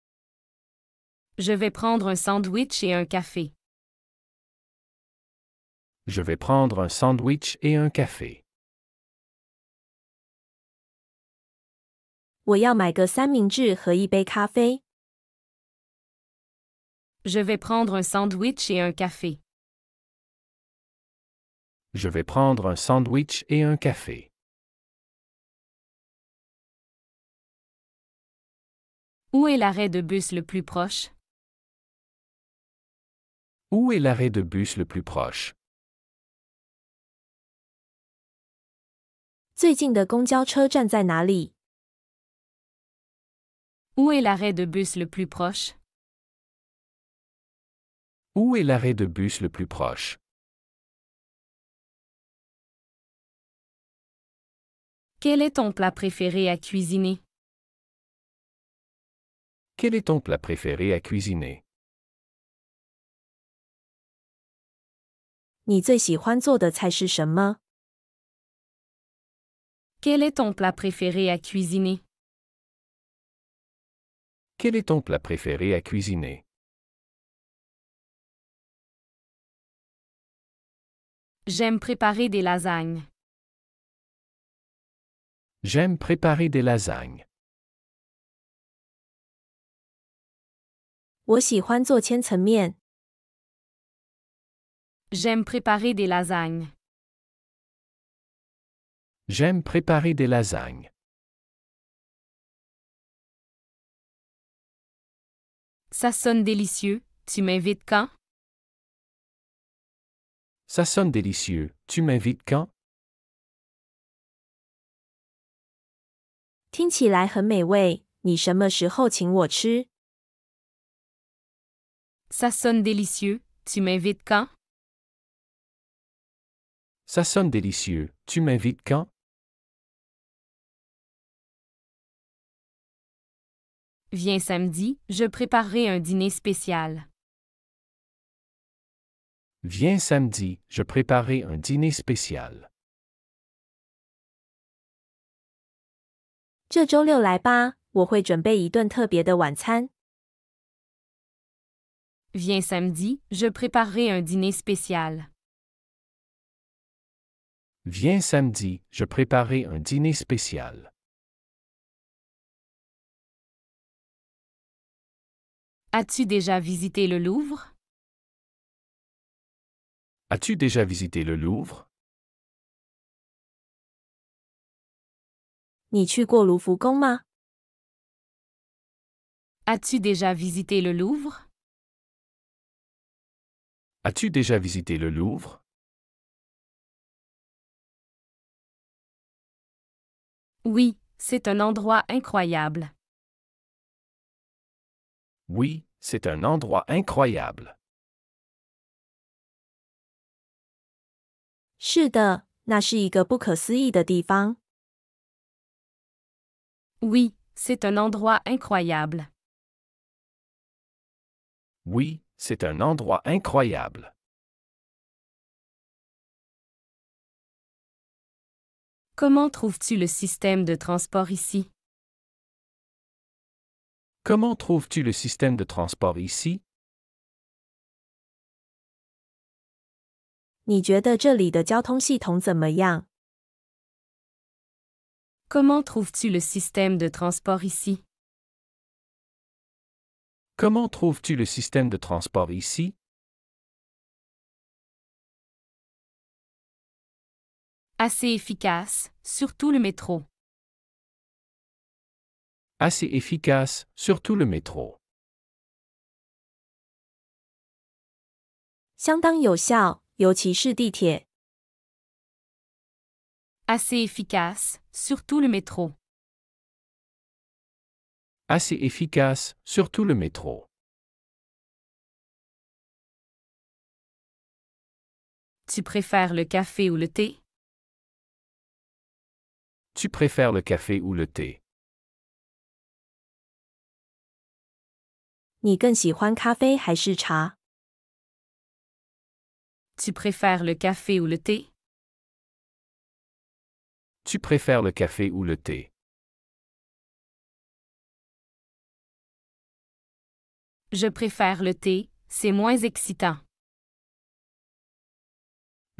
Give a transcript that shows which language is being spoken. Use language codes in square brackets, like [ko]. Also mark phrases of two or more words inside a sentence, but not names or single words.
[fr] Je vais prendre un sandwich et un café. Je vais prendre un sandwich et un café. [zh] 我要买个三明治和一杯咖啡。 [fr] Je vais prendre un sandwich et un café. Je vais prendre un sandwich et un café. Où est l'arrêt de bus le plus proche? Où est l'arrêt de bus le plus proche? [zh] 最近的公交车站在哪里？ [fr] Où est l'arrêt de bus le plus proche? Où est l'arrêt de bus le plus proche? Quel est ton plat préféré à cuisiner? Quel est ton plat préféré à cuisiner? [zh] 你最喜欢做的菜是什么？ [fr] Quel est ton plat préféré à cuisiner? Quel est ton plat préféré à cuisiner? J'aime préparer des lasagnes. J'aime préparer des lasagnes. [zh] 我喜欢做千层面。 [fr] J'aime préparer des lasagnes. J'aime préparer des lasagnes. Ça sonne délicieux, tu m'invites quand? Ça sonne délicieux, tu m'invites quand? [zh] 听起来很美味，你什么时候请我吃？ [fr] Ça sonne délicieux, tu m'invites quand? Ça sonne délicieux, tu m'invites quand? Viens samedi, je préparerai un dîner spécial. Viens samedi, je préparerai un dîner spécial. [zh] 这周六来吧，我会准备一顿特别的晚餐。 [fr] Viens samedi, je préparerai un dîner spécial. Viens samedi, je préparerai un dîner spécial. As-tu déjà visité le Louvre? As-tu déjà visité le Louvre? [zh] 你去过卢浮宫吗？ [fr] As-tu déjà visité le Louvre? As-tu déjà visité le Louvre? Oui, c'est un endroit incroyable. Oui, c'est un endroit incroyable. [zh] 是的，那是一个不可思议的地方。 [fr] Oui, c'est un endroit incroyable. Oui, c'est un endroit incroyable. Comment trouves-tu le système de transport ici? Comment trouves-tu le système de transport ici? [zh] 你觉得这里的交通系统怎么样？ [fr] Comment trouves-tu le système de transport ici? Comment trouves-tu le système de transport ici? Assez efficace, surtout le métro. Assez efficace, surtout le métro. [zh] 相当有效，尤其是地铁。 [fr] Assez efficace, surtout le métro. Assez efficace, surtout le métro. Tu préfères le café ou le thé? Tu préfères le café ou le thé? [zh] 你更喜欢咖啡还是茶？ [fr] Tu préfères le café ou le thé? Tu préfères le café ou le thé? Je préfère le thé, c'est moins excitant.